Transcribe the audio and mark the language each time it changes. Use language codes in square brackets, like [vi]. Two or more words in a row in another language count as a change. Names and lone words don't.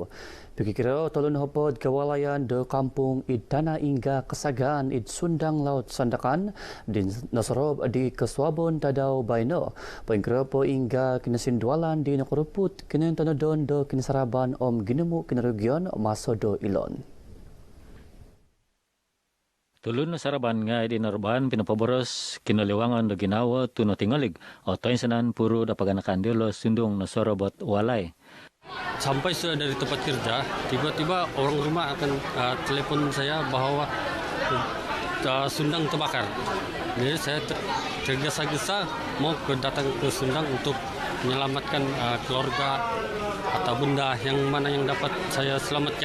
[dtp] Pikira tolun hopod kewalayan do kampung id tanah ingga kesagaan id sundang laut sandakan di Nasrob di Keswabon Tadau Baino. Pengkira po ingga kinasindualan di Nakoruput kinen tanodon do kinisaraban om ginemu kinarugion masodo ilon. Tulun na saraban nga di narban pinapaboros kinalewangan do ginawa tuno tingalig o toinsanan puro dapaganakan dilo sundong na sorobot walay. [ms] Sampai sudah dari tempat kerja, tiba-tiba orang rumah akan telepon saya bahwa Sundang terbakar. Jadi saya tergesa-gesa mau datang ke Sundang untuk menyelamatkan keluarga harta benda yang mana yang dapat saya selamatkan.